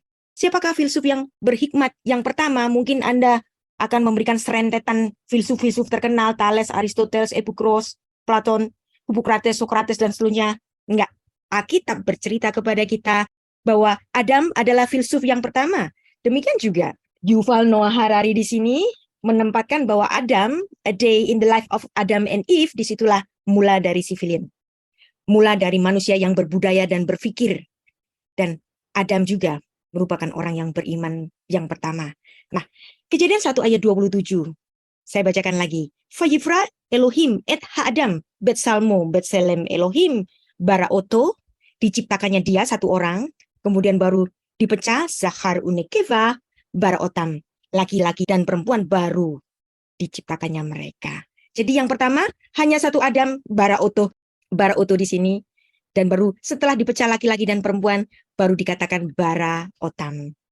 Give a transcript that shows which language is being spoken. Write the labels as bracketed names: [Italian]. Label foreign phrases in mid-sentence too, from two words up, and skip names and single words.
[Indonesian] Siapakah filsuf yang berhikmat yang pertama? Mungkin Anda akan memberikan serentetan filsuf-filsuf terkenal, Thales, Aristoteles, Epikros, Platon, Hippocrates, Socrates, dan seterusnya. Enggak. Alkitab bercerita kepada kita bahwa Adam adalah filsuf yang pertama. Demikian juga Yuval Noah Harari di sini menempatkan bahwa Adam, [English] a day in the life of Adam and Eve, [Indonesian] disitulah mula dari civilian. Mula dari manusia yang berbudaya dan berpikir. Dan Adam juga merupakan orang yang beriman yang pertama. Nah, Kejadian 1 ayat 27. Saya bacakan lagi. [Hebrew] ויברא אלהים את האדם בצלמו בצלם אלהים ברא אתו. [Indonesian] Diciptakannya dia satu orang, kemudian baru dipecah [Hebrew] זכר ונקבה ברא אתם. [Indonesian] Laki-laki dan perempuan baru diciptakannya mereka. Jadi yang pertama hanya satu Adam, baraoto. Baraoto di sini. Dan baru setelah dipecah laki-laki dan perempuan, baru dikatakan [Hebrew] ברא אתם.